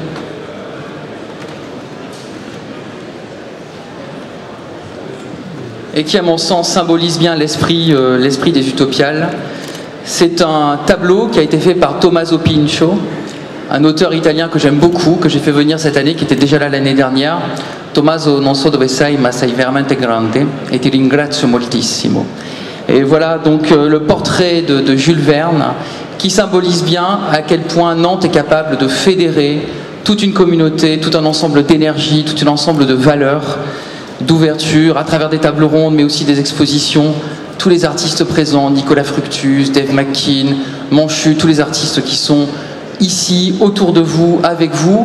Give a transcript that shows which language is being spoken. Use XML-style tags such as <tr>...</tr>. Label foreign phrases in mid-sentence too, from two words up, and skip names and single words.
<fr>Et qui, à mon sens, symbolise bien l'esprit des Utopiales. C'est un tableau qui a été fait par Tommaso Pinchot, un auteur italien que j'aime beaucoup, que j'ai fait venir cette année, qui était déjà là l'année dernière.</fr> <it>Tommaso, non so dove sei, ma sei veramente grande, e ti ringrazio moltissimo.</it> <fr>Et voilà donc le portrait de Jules Verne, qui symbolise bien à quel point Nantes est capable de fédérer toute une communauté, tout un ensemble d'énergie, tout un ensemble de valeurs, d'ouverture, à travers des tables rondes, mais aussi des expositions. Tous les artistes présents, Nicolas Fructus, Dave McKean, Manchu, tous les artistes qui sont ici, autour de vous, avec vous.</fr>